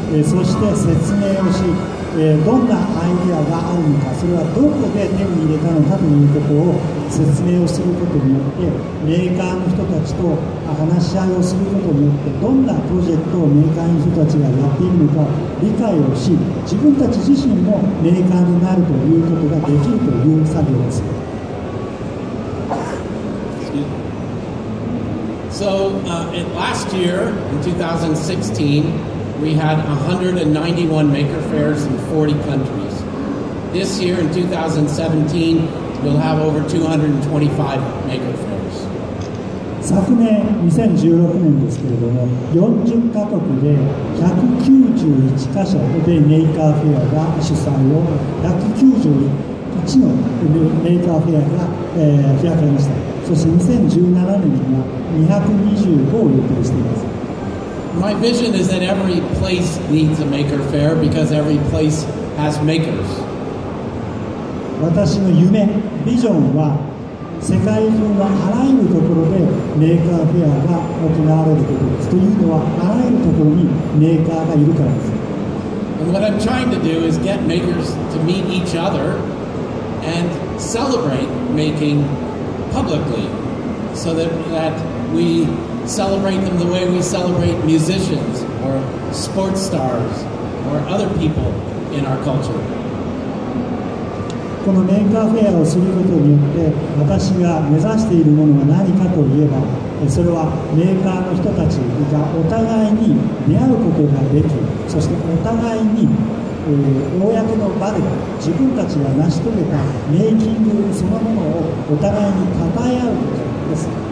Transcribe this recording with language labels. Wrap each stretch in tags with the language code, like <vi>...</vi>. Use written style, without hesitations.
<ja>そして説明をし、どんなアイデアがあるのか、それはどこで手に入れたのかということを説明をすることによって、メーカーの人たちと話し合いをすることによって、どんなプロジェクトをメーカーの人たちがやっているのかを理解をし、自分たち自身もメーカーになるということができるという作業です。</ja> <en>So last year, in 2016, we had 191 maker fairs in 40 countries. This year, in 2017, we'll have over 225 maker fairs.</en> <ja>昨年2016年ですけれども、40カ国で191カ所でメーカーフェアが主催を、191のメーカーフェアが、開かれました。そして2017年には225を予定しています。</ja> <en>My vision is that every place needs a maker fair because every place has makers.</en> <ja>私の夢、ビジョンは世界中のあらゆるところでメーカーフェアが行われることです。というのは、あらゆるところにメーカーがいるからです。</ja> <en>And what I'm trying to do is get makers to meet each other and celebrate making publicly, so that we celebrate them the way we celebrate musicians or sports stars or other people in our culture.</en> <ja>このメーカーフェアをすることによって私が目指しているものは何かといえば、それはメーカーの人たちがお互いに出会うことができ、そしてお互いに、公の場で自分たちが成し遂げたメイキングそのものをお互いに称え合うことです。</ja>